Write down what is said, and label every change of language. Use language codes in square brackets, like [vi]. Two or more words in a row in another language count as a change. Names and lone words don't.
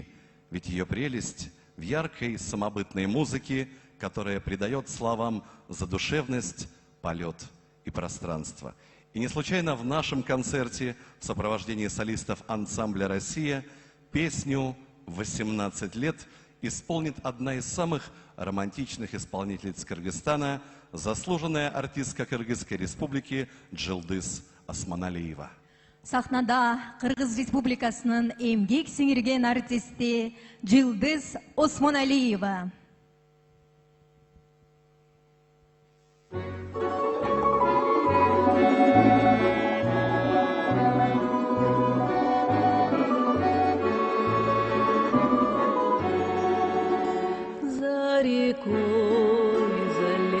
[ru] Ведь ее прелесть в яркой самобытной музыке, которая придает словам задушевность, полет и пространство. И не случайно в нашем концерте в сопровождении солистов ансамбля «Россия» песню «18 лет» исполнит одна из самых романтичных исполнительниц Кыргызстана, заслуженная артистка Кыргызской республики Джилдыз Осмоналиева. [ky] Сахнада Кыргыз Республикасынын эмгек сиңирген артисти Джилдыз Осмоналиева. [ru] За рекой, за